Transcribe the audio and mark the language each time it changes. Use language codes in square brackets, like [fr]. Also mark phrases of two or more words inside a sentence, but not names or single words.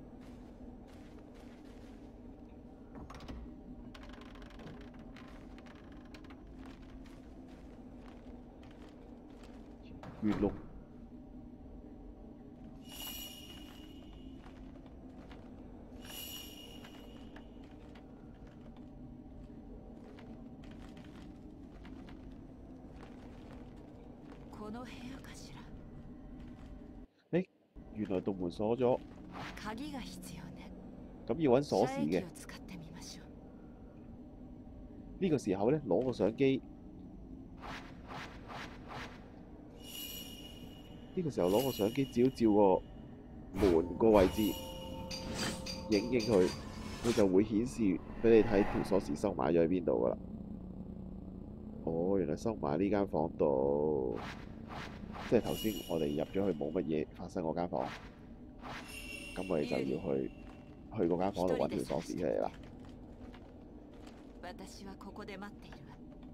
[ja] 月龍この部屋かしら。 [yue] 原來道門鎖咗， [ja] 鍵が必要ね。 [yue] 咁要揾鎖匙 [ja] 射 [yue] 嘅。 [ja] 液を使ってみましょう。 [yue] 呢個時候咧，攞個相機。呢個時候攞個相機照照個門個位置，影影佢，佢就會顯示俾你睇條鎖匙收埋咗喺邊度噶啦。哦，原來收埋呢間房度，即係頭先我哋入咗去冇乜嘢發生嗰間房，咁我哋就要去嗰間房度揾條鎖匙出嚟啦。 [ja] 私はここで待っているわ。